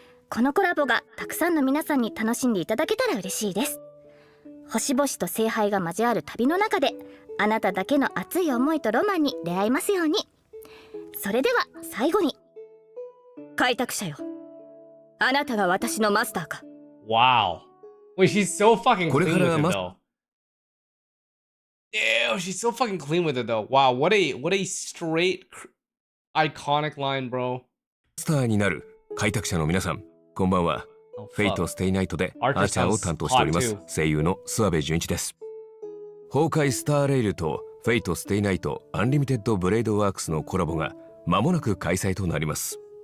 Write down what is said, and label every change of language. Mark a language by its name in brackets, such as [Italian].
[Japanese] このコラボがたくさんの皆さんに楽しんでいただけたら嬉しいです。星々と聖杯が交わる旅の中で、あなただけの熱い思いとロマンに出会えますように。それでは最後に、開拓者よ、あなたが私のマスターか。 [English] Wow. Wait, she's so fucking clean with it though. Ew, she's so fucking clean with it though. Wow, what a straight iconic line, bro. [Japanese] マスターになる開拓者の皆さん、こんばんは。フェイトステイナイトでアーチャーを担当しております声優の諏訪部純一です。崩壊スターレイルとフェイトステイナイトアンリミテッドブレイドワークスのコラボが間もなく開催となります。